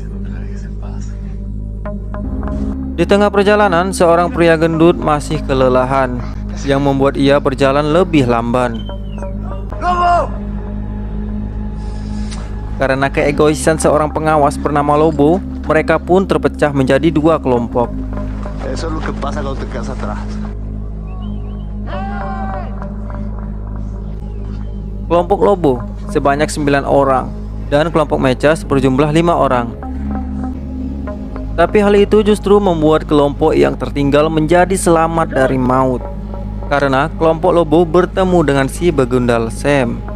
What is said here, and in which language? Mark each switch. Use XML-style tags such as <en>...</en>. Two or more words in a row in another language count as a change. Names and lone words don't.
<id>Di tengah perjalanan, seorang pria gendut masih kelelahan, yang membuat ia berjalan lebih lamban. Karena keegoisan seorang pengawas bernama Lobo, mereka pun terpecah menjadi dua kelompok.</id> <es>Eso es lo que pasa cuando te quedas atrás.</es> <id>Kelompok Lobo sebanyak 9 orang dan kelompok Mechas berjumlah 5 orang. Tapi hal itu justru membuat kelompok yang tertinggal menjadi selamat dari maut, karena kelompok Lobo bertemu dengan si begundal Sam.</id>